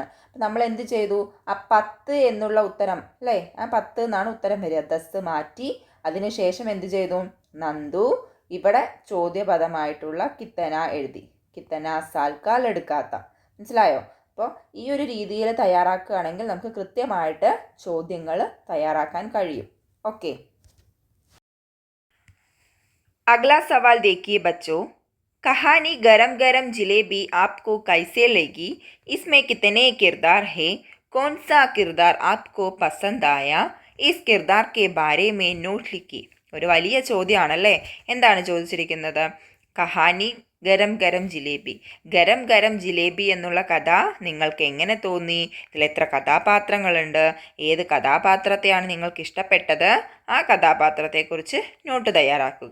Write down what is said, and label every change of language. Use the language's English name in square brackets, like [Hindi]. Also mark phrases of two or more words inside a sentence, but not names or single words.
[Malayalam] അപ്പം നമ്മൾ എന്ത് ചെയ്തു, ആ 10 എന്നുള്ള ഉത്തരം അല്ലേ, ആ 10 എന്നാണ് ഉത്തരം വരിക. 10 മാറ്റി അതിനുശേഷം എന്ത് ചെയ്തു, നന്ദു ഇവിടെ ചോദ്യപദമായിട്ടുള്ള കിത്തന എഴുതി. കിത്തന സാൽക്കാൽ എടുക്കാത്ത. മനസ്സിലായോ? അപ്പോൾ ഈ ഒരു രീതിയിൽ തയ്യാറാക്കുകയാണെങ്കിൽ നമുക്ക് കൃത്യമായിട്ട് ചോദ്യങ്ങൾ തയ്യാറാക്കാൻ കഴിയും. [Hindi] ओके, अगला सवाल देखिए बच्चों. कहानी गरम गरम जलेबी आपको कैसे लगी? इसमें कितने किरदार हैं? कौन सा किरदार आपको पसंद आया? इस किरदार के बारे में नोट लिखी. [Malayalam] ഒരു വലിയ ചോദ്യമാണല്ലേ. എന്താണ് ചോദിച്ചിരിക്കുന്നത്? [Hindi] कहानी गरम गरम जलेबी. [Malayalam] ഗരം ഗരം ജിലേബി എന്നുള്ള കഥ നിങ്ങൾക്ക് എങ്ങനെ തോന്നി? ഇതിൽ എത്ര കഥാപാത്രങ്ങളുണ്ട്? ഏത് കഥാപാത്രത്തെയാണ് നിങ്ങൾക്ക് ഇഷ്ടപ്പെട്ടത്? ആ കഥാപാത്രത്തെക്കുറിച്ച് നോട്ട് തയ്യാറാക്കുക.